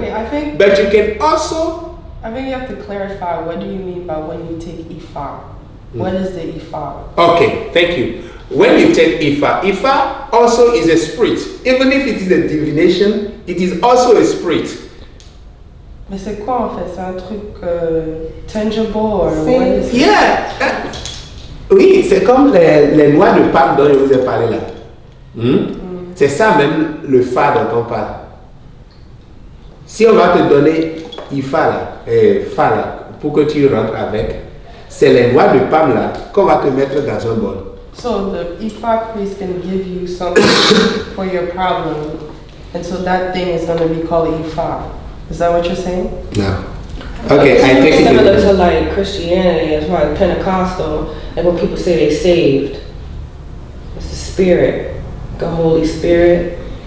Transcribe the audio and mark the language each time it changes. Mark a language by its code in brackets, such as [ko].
[en] Okay, I think But you can also, you have to clarify what do you mean by when you take Ifa? What is the Ifa? okay, thank you. When you take Ifa also is a spirit. Even if it is a divination, it is also a spirit. [fr] Mais c'est quoi en fait? C'est un truc tangible [en] or what is it? Yeah. [fr] Oui, c'est comme les noix de Pâques dont je vous ai parlé là. C'est ça même le fa dont on parle. Si on va te donner Ifa là, fa là, pour que tu rentres avec, c'est les noix de palme là qu'on va te mettre dans un bol. [en] So the Ifa priest can give you something for your problem, and so that thing is going to be called Ifa. Is that what you're saying? No. Okay, I take it. Similar to like Christianity as far as Pentecostal, like when people say they saved, it's the Spirit, the Holy Spirit.